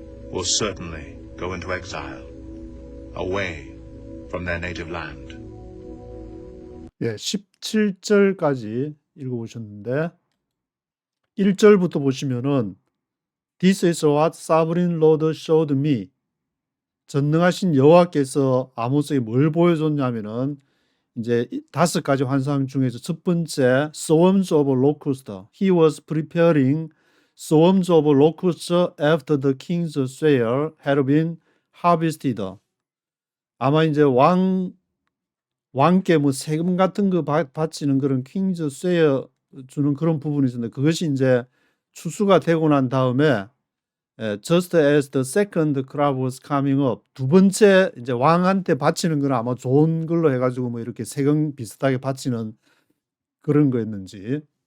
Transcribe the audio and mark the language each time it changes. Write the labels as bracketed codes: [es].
[en] will certainly go into exile, away from their native land. [ko] 예, 17절까지 읽어보셨는데 1절부터 보시면은 [en] This is what sovereign Lord showed me. [ko] 전능하신 여호와께서 아모스에게 뭘 보여줬냐면은 이제 5가지 환상 중에서 첫 번째 [en] swarms of locusts. He was preparing swarms of locusts after the king's share had been harvested. [ko] 아마 이제 왕께 뭐 세금 같은 거 바치는 그런 킹즈 쉐어 주는 그런 부분이 있었는데 그것이 이제 추수가 되고 난 다음에 [en] just as the second crop was coming up, [ko] 두 번째 이제 왕한테 바치는 건 아마 좋은 걸로 해가지고 뭐 이렇게 세금 비슷하게 바치는 그런 거였는지.